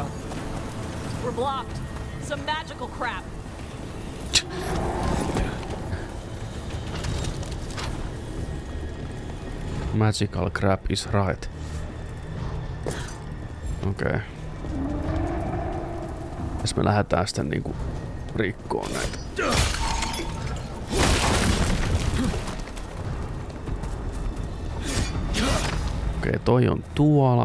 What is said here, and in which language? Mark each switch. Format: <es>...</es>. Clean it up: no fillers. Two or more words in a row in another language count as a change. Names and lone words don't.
<en>We're blocked. Some magical crap. Magical crap is right.</en> <fi>Okei. Jos me lähdetään sitten niinku rikkoon näitä. Okei, toi on tuolla.</fi>